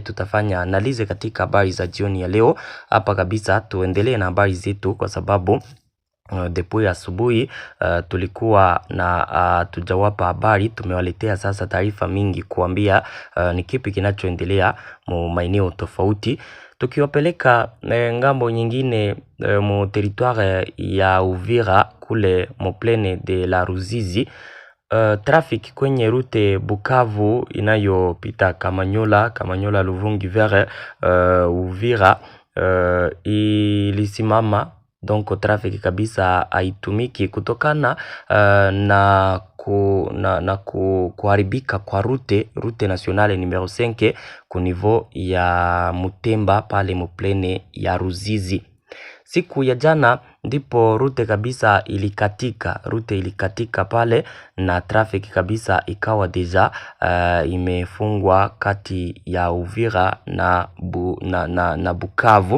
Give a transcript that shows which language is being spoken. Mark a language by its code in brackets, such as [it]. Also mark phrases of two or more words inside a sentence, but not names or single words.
[sw] Tutafanya analize katika habari za jioni ya leo. Hapa kabisa tuendelee na habari zetu kwa sababu depuis asubuhi tulikuwa na tujawapa habari. Tumewaletea sasa taarifa mingi kuambia ni kipi kinachoendelea mu maeneo tofauti, tukiwapeleka ngambo nyingine mu territoire ya Uvira kule mu [fr] plaine de la Ruzizi. [sw] Traffic kwenye route Bukavu inayopita Kamanyola Luvungi vers Uvira ilisimama. Donc traffic kabisa haitumiki kutokana na kuharibika kwa [fr] route nationale numero 5 [sw] ku niveau ya Mutemba pale mu plaine ya Ruzizi. Siku ya jana ndipo rute kabisa ilikatika pale na traffic kabisa ikawa deja imefungwa kati ya Uvira na Bukavu.